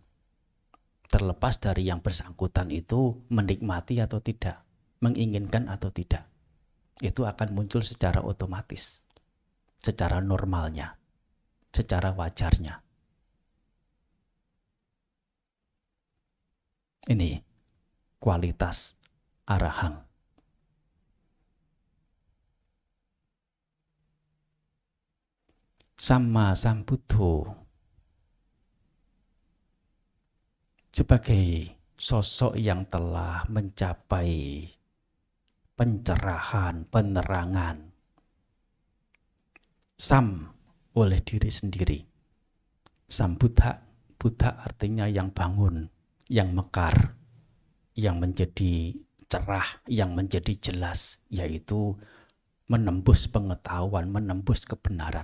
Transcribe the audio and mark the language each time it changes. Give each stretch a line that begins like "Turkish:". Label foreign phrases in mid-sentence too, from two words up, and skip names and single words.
Indonesian: Terlepas dari yang bersangkutan itu menikmati atau tidak, menginginkan atau tidak. Itu akan muncul secara otomatis, secara normalnya, secara wajarnya. Ini kualitas arahang.
Pali: Sama Sambuddho
Indonesian: sebagai sosok yang telah mencapai pencerahan, penerangan. Sam oleh diri sendiri. Sambuddha, Buddha artinya yang bangun, yang mekar, yang menjadi cerah, yang menjadi jelas, yaitu menembus pengetahuan, menembus kebenaran.